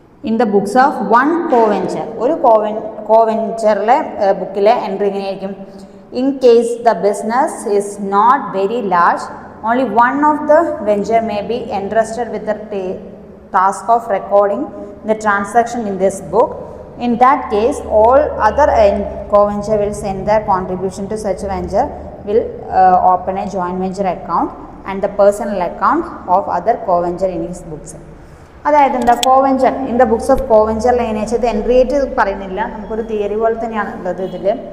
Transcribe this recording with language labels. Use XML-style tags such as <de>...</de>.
<en>In the books of one co-venture.</en> <ml>ഒരു കോവെഞ്ചറിലെ ബുക്കിലെ entry എങ്ങനെയായിരിക്കും?</ml> <en>In case the business is not very large, only one of the venture may be entrusted with the task of recording the transaction in this book. In that case, all other co-venture will send their contribution to such venture, will open a joint venture account and the personal account of other co-venture in his books.</en> <ml>അതായത് എന്താ കോവെഞ്ചർ in the books of കോവെഞ്ചറിൽ എങ്ങനെയാ വെച്ചാൽ ഇത് entry ആയിട്ട് പറയുന്നില്ല, നമുക്കൊരു theory പോലെ തന്നെയാണ് ഉള്ളത് ഇതിൽ.</ml>